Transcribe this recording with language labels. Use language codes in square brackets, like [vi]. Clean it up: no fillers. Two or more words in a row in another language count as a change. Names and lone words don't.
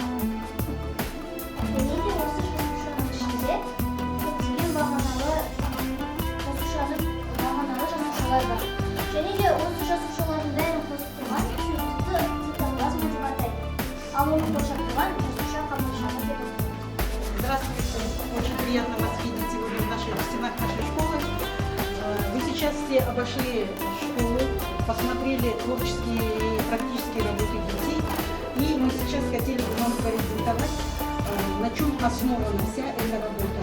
[kk] Және де осы жасушаның ішінде көптеген бағаналы жасушалар бар. Және де осы жасушалардың бәрін қосып тұрған сұйықтықты цитоплазма деп атайды. Ал оны қоршап тұрған жасуша қабыршағы деп атайды. [ru] Здравствуйте, очень приятно вас видеть сегодня в стенах нашей школы. Вы сейчас все обошли школу, посмотрели творческие и практические работы детей. И мы сейчас хотели бы вам презентовать, на чем основана вся эта работа.